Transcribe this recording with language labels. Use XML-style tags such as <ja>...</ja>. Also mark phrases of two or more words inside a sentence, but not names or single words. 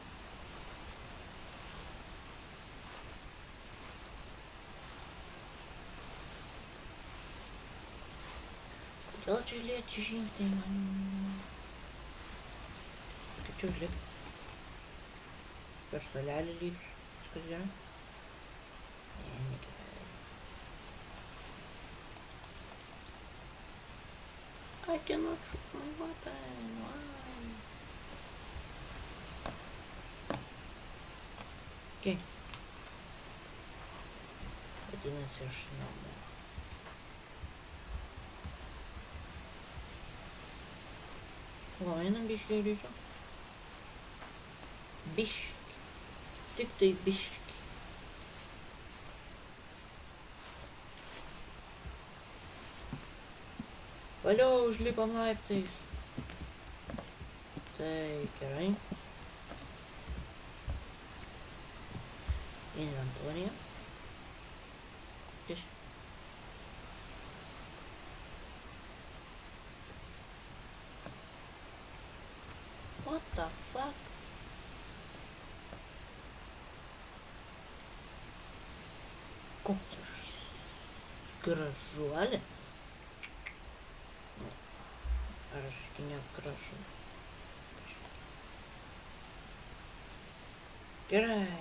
<lt>Kodėl čia lėti žingsniai man? Kaip čia užlėkti? Per salelį lygiai. Viskas gerai? Ne, negerai.</lt> <en>I cannot shoot my weapon. Why? Okay.</en> <lt>Vadinasi, aš namo. O, einam biškį greičiau. Biškį. Tik tai biškį. Valiau, užlipam laiptais. Tai gerai. Inventorija.</lt> <en>What the fuck?</en> <lt>Koks aš gražuolė? Ar aš iki negražu? Gerai.</lt>